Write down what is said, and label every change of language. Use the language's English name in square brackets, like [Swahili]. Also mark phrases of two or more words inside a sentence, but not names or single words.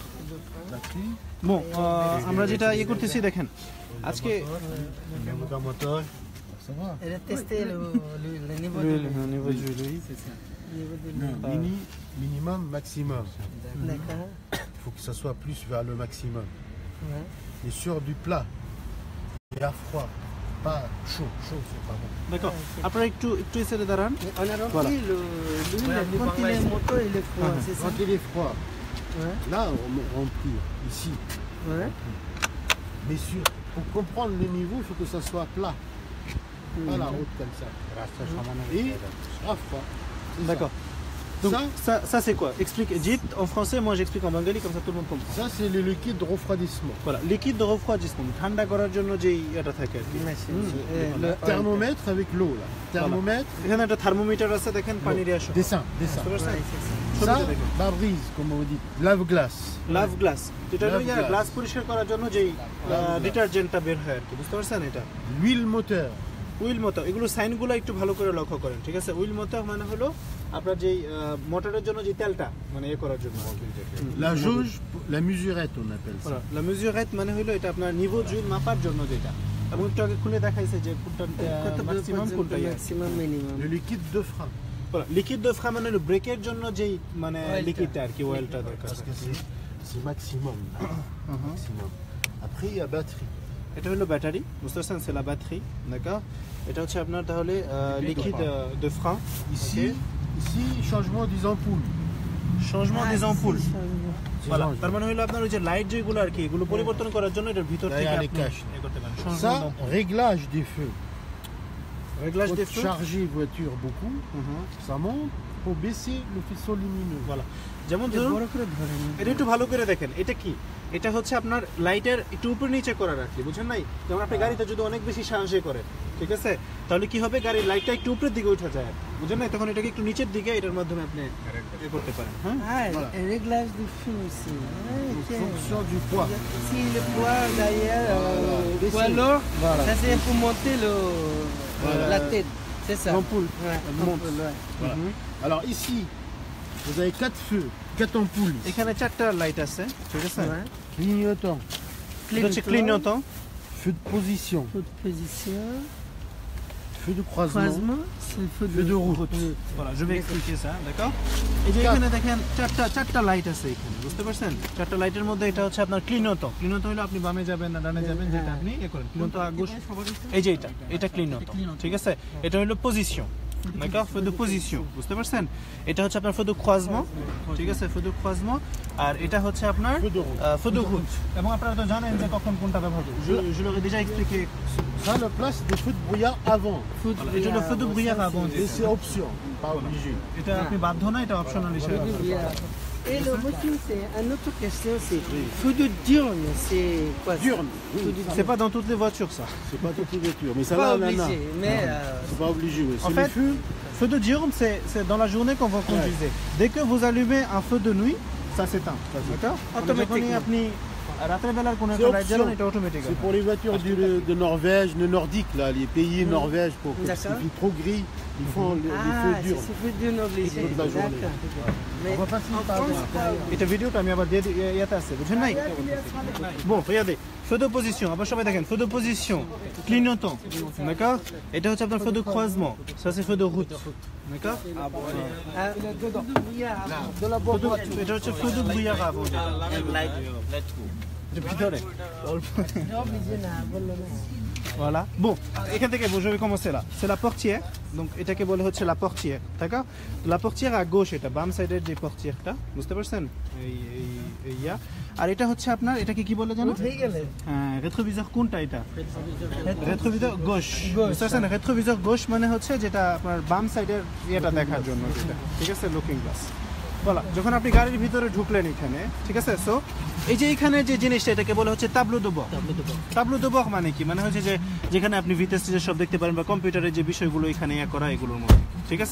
[French] batterie. Bon, [Bangla] আমরা যেটা ইয়ে করতেছি দেখেন আজকে [French] moteur. Ça va. Elle a testé le niveau de l'huile. c'est ça. Niveau de Non, minimum, maximum. D'accord. Il faut que ça soit plus vers le maximum. Ouais. Et sur du plat, et à froid, pas chaud. Chaud, c'est pas bon. D'accord. Après [Bangla] একটু এসে দাঁড়ান। [French] On a rempli l'huile quand il est moto, il est froid, c'est ça. Quand il est froid, Ouais. là, on remplit ici. Ouais. Mais pour comprendre le niveau, il faut que ça soit plat. Pas la route comme ça. Et à froid. D'accord. Donc ça c'est quoi? Explique Egypte en français, moi j'explique en bengali comme ça tout le monde comprend. Ça c'est le liquide de refroidissement. Voilà, liquide de refroidissement. [Bangla] ঠান্ডা করার জন্য যেই এটা থাকে আর কি। [French] Le thermomètre avec l'eau là. Thermomètre. [Bangla] এখানে একটা থার্মোমিটার আছে দেখেন পানি দিয়ে আসো। [French] Dessin. Ça, la brise, comme on dit, lave-glace. [Bangla] লাভ গ্লাস যেটা হলো গ্লাস পরিষ্কার করার জন্য যেই ডিটারজেন্টটা বের হয় আর কি, বুঝতে পারছেন এটা? [French] L'huile moteur. huile moteur, [Bangla] এগুলো সাইনগুলো একটু ভালো করে লক্ষ্য করেন, ঠিক আছে? [French] huile moteur [Bangla] মানে হলো আপনার যেই মোটরের জন্য যে তেলটা মানে এ করার জন্য। [French] La jauge, la mesurette on appelle ça. la mesurette [Bangla] মানে হলো এটা আপনার [French] niveau d'huile [Bangla] মাপার জন্য যেটা, এবং একটু আগে খুলে দেখাইছে যে কোনটা ম্যাক্সিমাম কোনটা [French] Maximum, minimum. Le liquide de frein. liquide de frein [Bangla] মানে হলো ব্রেকের জন্য যেই মানে লিকুইডটা আর কি, অয়েলটা দরকার। [French] Parce que c'est maximum. Maximum. Après il y a batterie. [Bangla] এটা হলো ব্যাটারি, বুঝতে পারছেন? [French] c'est la batterie, d'accord? [Bangla] এটা হচ্ছে আপনার তাহলে [French] liquide de frein. Ici changement des ampoules. changement des ampoules. Voilà, Change. [Bangla] তার মানে হলো আপনার ওই যে লাইট যেগুলো আর কি এগুলো পরিবর্তন করার জন্য এটার ভিতর থেকে [French] Derrière les [Bangla] আপনি [French] caches. [Bangla] এ করতে পারেন। [French] Ça, réglage des feux. réglage Faut des feux. charger voiture beaucoup, ça monte, faut baisser le faisceau lumineux. Voilà. [Bangla] যেমন ধরুন এটা একটু ভালো করে দেখেন, এটা কি? এটা হচ্ছে আপনার লাইটের একটু উপর নিচে করা রাখি, বুঝছেন নাই? যেমন আপনি গাড়িতে যদি অনেক বেশি সাহায্য করেন, ঠিক আছে, তাহলে কি হবে? গাড়ির লাইটটা একটু উপরের দিকে উঠে যায়, বুঝছেন নাই? তখন এটাকে একটু নিচের দিকে এটার মাধ্যমে আপনি এ করতে পারেন। হ্যাঁ, [French] Ah, le réglage du feu aussi. En fonction du poids. Si le poids derrière, le poids lourd, ça c'est pour monter la tête. C'est ça. l'ampoule Ouais, monte. ampoule, ouais. Voilà. Alors ici, vous avez 4 feux, 4 ampoules. [Bangla] এখানে চারটা লাইট আছে, ঠিক আছে? [French] Ouais. Clignotant, [Bangla] এটা হচ্ছে ক্লিনটন, [French] feu de position, Feu de position. feu de croisement, Croisement, c'est le feu feu de route. voilà, je vais expliquer ça, d'accord? [Bangla] এই যে এখানে দেখেন চারটা লাইট আছে এখানে, বুঝতে পারছেন? চারটা লাইটের মধ্যে এটা হচ্ছে আপনার ক্লিনটন। ক্লিনটন হলো আপনি বামে যাবেন না ডানে যাবেন, যেটা আপনি এ করেন। [French] clignotant à gauche, [Bangla] এই যে এটা ক্লিনটন, ঠিক আছে? এটা হলো পজিশন, [French] d'accord? feu de position, [Bangla] বুঝতে পারছেন? এটা হচ্ছে আপনার [French] feu de croisement, [Bangla] ঠিক আছে? [French] feu de croisement, [Bangla] আর এটা হচ্ছে আপনার [French] feu de route। [Bangla] এবং আপনারা তো জানেন যে কখন কোনটা ব্যবহার করব। [French] je leur ai déjà expliqué. Ça, la place des feux de brouillard avant. Voilà, [Bangla] এটা হলো [French] feu de brouillard avant, Et c'est option, pas obligé. [Bangla] এটা আপনি বাধ্য না, এটা অপশনাল হিসেবে। [French] Et le motif, c'est une autre question, c'est feu de diurne, c'est quoi ça? Diurne, oui. C'est pas dans toutes les voitures ça. C'est pas toutes les voitures, mais ça Pas là, là, obligé, mais c'est pas obligé. Oui. En C'est fait, les feux. feu de diurne, c'est dans la journée qu'on va conduire. Dès que vous allumez un feu de nuit, ça s'éteint. D'accord? Automatiquement. C'est automatique. C'est pour les voitures de Norvège, le nordique, là, les pays Norvège, pour que s'il fait trop gris, ils font les feux Ah, durs. c'est feu diurne obligé. Toute la journée. Mais On va passer en par France, là. [Bangla] এটা ভিডিওটা আমি আবার দিয়ে ইয়াতে আছে, বুঝছেন নাই? [French] Bon, regardez, feu de position, [Bangla] আবার সবাই দেখেন, [French] feu de position, clignotant, d'accord? [Bangla] এটা হচ্ছে আপনার [French] feu de croisement, ça c'est feu de route, d'accord? [Bangla] এটা হচ্ছে [French] feu de brouillard avant. [Bangla] এটা ভিতরে Voilà. [French] Bon, [Bangla] এখান থেকে [French] je vais commencer là. C'est la portière. Donc [Bangla] এটাকে বলে হচ্ছে [French] la portière, d'accord? La portière à gauche [Bangla] এটা বাম সাইডের যে portierটা, বুঝতে পারছেন? এই ইয়া। আর এটা হচ্ছে আপনার এটাকে কি বলে জানো? হ্যাঁ, rétroviseur কোনটা এটা? [French] rétroviseur gauche. [Bangla] বুঝতে পারছেন? [French] rétroviseur gauche [Bangla] মানে হচ্ছে যেটা আপনার বাম সাইডের ইয়েটা দেখার জন্য যেটা। ঠিক আছে? [English] looking glass. [Bangla] বলা, যখন আপনি গাড়ির ভিতরে ঢুকলেন এখানে, ঠিক আছে? সো এই যে এখানে যে জিনিসটা এটাকে বলে হচ্ছে [French] tableau de bord. tableau de bord [Bangla] মানে কি? মানে হচ্ছে যে যেখানে আপনি ভিতরে যে সব দেখতে পারেন বা কম্পিউটারের যে বিষয়গুলো এখানে ইয়া করা এগুলোর মধ্যে, ঠিক আছে?